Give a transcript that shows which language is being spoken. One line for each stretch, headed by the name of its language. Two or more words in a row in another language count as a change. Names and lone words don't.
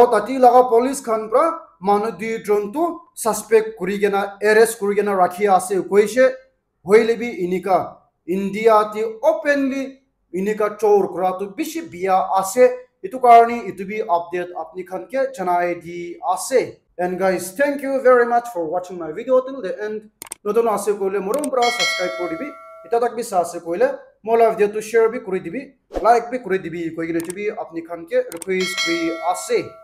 Naga Pidgin: tati laga police khan pra manu di jontu suspect kurigena arrest kurigena rakhi ase koise hoile bi inika India ti openly inika chor kura tu bishi biya ase itu karni itu bi update apni khan ke janai di ase
English: and guys thank you very much for watching my video till the end
Naga Pidgin: nodon ase koile morom pra subscribe koribi eta tak bi sa ase koile mola video to share bi kori dibi like bi kori dibi koigine tu bi apni khan ke request kri ase